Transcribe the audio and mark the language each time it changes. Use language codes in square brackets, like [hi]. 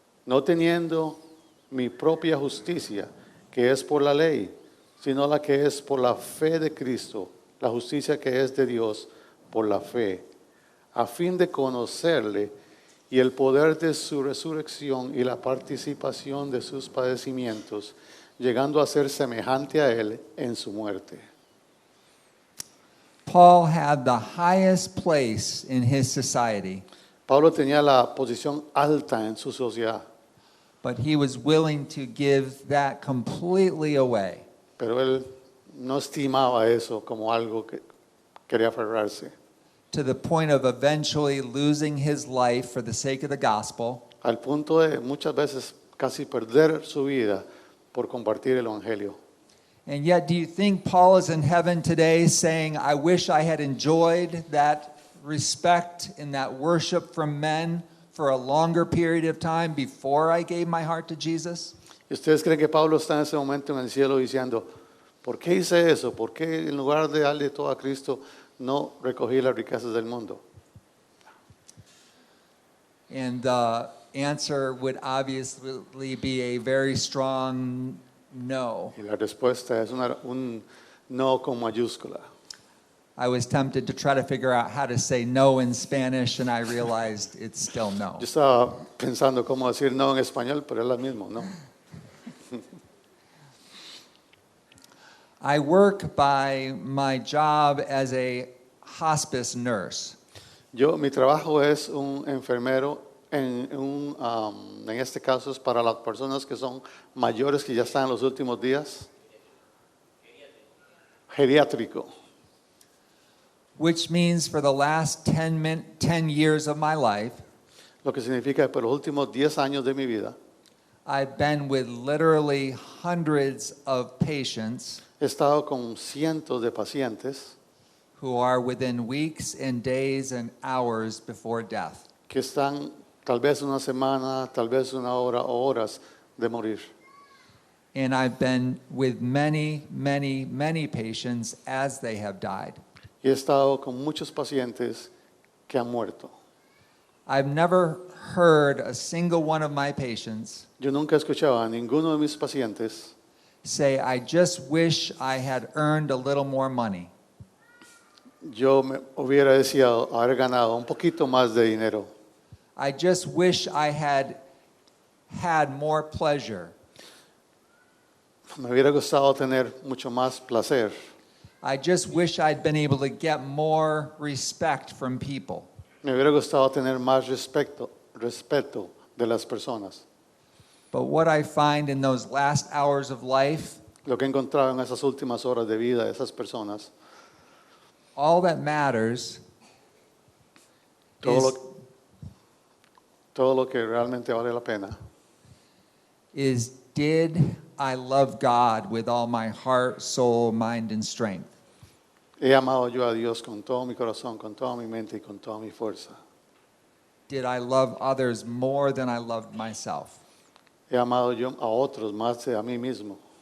[es] no teniendo mi propia justicia, que es por la ley, sino la que es por la fe de Cristo, la justicia que es de Dios por la fe, a fin de conocerle y el poder de su resurrección y la participación de sus padecimientos, llegando a ser semejante a él en su muerte. [en] Paul had the highest place in his society, [es] Pablo tenía la posición alta en su sociedad, [en] but he was willing to give that completely away [es] pero él no estimaba eso como algo que quería aferrarse, [en] to the point of eventually losing his life for the sake of the gospel, [es] al punto de muchas veces casi perder su vida por compartir el evangelio. [en] and yet do you think Paul is in heaven today saying, I wish I had enjoyed that respect and that worship from men for a longer period of time before I gave my heart to Jesus? [es] ¿Y ustedes creen que Pablo está en ese momento en el cielo diciendo, ¿por qué hice eso? ¿Por qué en lugar de darle todo a Cristo no recogí las riquezas del mundo? [en] And the answer would obviously be a very strong no. [es] Y la respuesta es un no con mayúscula. [en] I was tempted to try to figure out how to say no in Spanish, and I realized it's still no. [es] Yo estaba pensando cómo decir no en español, pero es lo mismo, ¿no? [en] I work by my job as a hospice nurse. [es] Mi trabajo es un enfermero, en este caso es para las personas que son mayores, que ya están en los últimos días. Geriátrico. [en] Which means for the last 10 years of my life, [es] Lo que significa que por los últimos 10 años de mi vida [en] I've been with literally hundreds of patients [es] he estado con cientos de pacientes [en] who are within weeks and days and hours before death. [es] que están tal vez una semana, tal vez una hora o horas de morir. [en] And I've been with many, many, many patients as they have died. [es] Y he estado con muchos pacientes que han muerto. [en] I've never heard a single one of my patients [es] Yo nunca escuchaba a ninguno de mis pacientes [en] say, I just wish I had earned a little more money. [es] yo me hubiera deseado haber ganado un poquito más de dinero. [en] I just wish I had had more pleasure. [es] Me hubiera gustado tener mucho más placer. [en] I just wish I'd been able to get more respect from people. [es] Me hubiera gustado tener más respeto de las personas. [en] But what I find in those last hours of life, [es] Lo que he encontrado en esas últimas horas de vida de esas personas, [en] all that matters [es] todo [en] is, [es] lo, todo lo que realmente vale la pena [en] is did I love God with all my heart, soul, mind, and strength? [es] he amado yo a Dios con todo mi corazón, con toda mi mente y con toda mi fuerza. [en] Did I love others more than I loved myself? [es] He amado yo a otros más de a mí mismo.